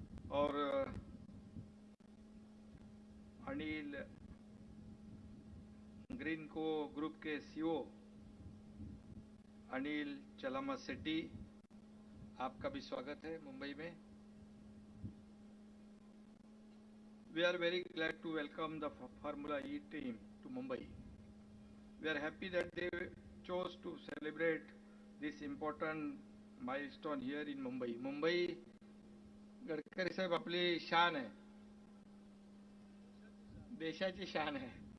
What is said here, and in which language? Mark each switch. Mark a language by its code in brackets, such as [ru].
[hi] और अनिल ग्रीन को ग्रुप के सीईओ अनिल चलामा सेट्टी, आपका भी स्वागत है मुंबई में। [en] We are very glad to welcome the Formula E team to Mumbai. We are happy that they chose to celebrate this important milestone here in Mumbai. [mr] Mumbai, Gadkari साहेब, आपली शान है, देशाची शान है।